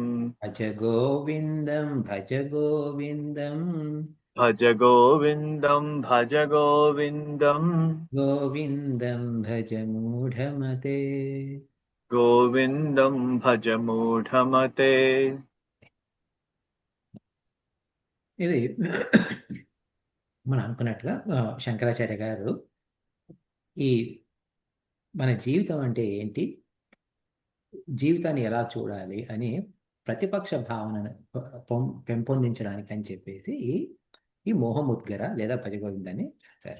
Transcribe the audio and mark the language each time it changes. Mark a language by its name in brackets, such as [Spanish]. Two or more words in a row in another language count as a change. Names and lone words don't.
[Sanskrit] भज गोविन्दं भज गोविन्दम् भज गोविन्दं भज गोविन्दम् गोविन्दं भज मूढमते गोविन्दं भज मूढमते [Telugu] ఇది మనం అనుకున్నట్టుగా శంకరాచార్య గారు ఈ మన జీవితం అంటే ఏంటి, జీవితాన్ని ఎలా చూడాలి అని ప్రతిపక్ష భావనను పెంపొందించడానికి అని చెప్పేసి ఈ మోహముద్గర లేదా భజగోవిందాన్ని రాశారు.